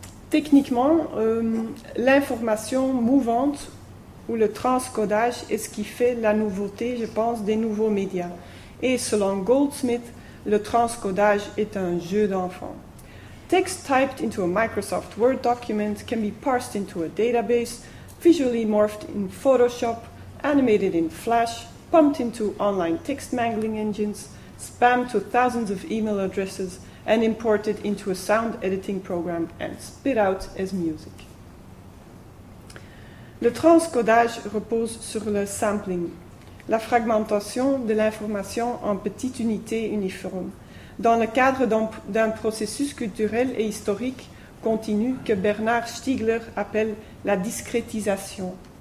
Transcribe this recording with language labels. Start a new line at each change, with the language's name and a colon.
French: Techniquement, l'information mouvante ou le transcodage est ce qui fait la nouveauté, je pense, des nouveaux médias. Et selon Goldsmith, le transcodage est un jeu d'enfant.
English: Text typed into a Microsoft Word document can be parsed into a database, visually morphed in Photoshop, animated in Flash, pumped into online text mangling engines, spammed to thousands of email addresses, and imported into a sound editing program and spit out as music.
French: Le transcodage repose sur le sampling, la fragmentation de l'information en petites unités uniformes, dans le cadre d'un processus culturel et historique continu que Bernard Stiegler appelle la discrétisation.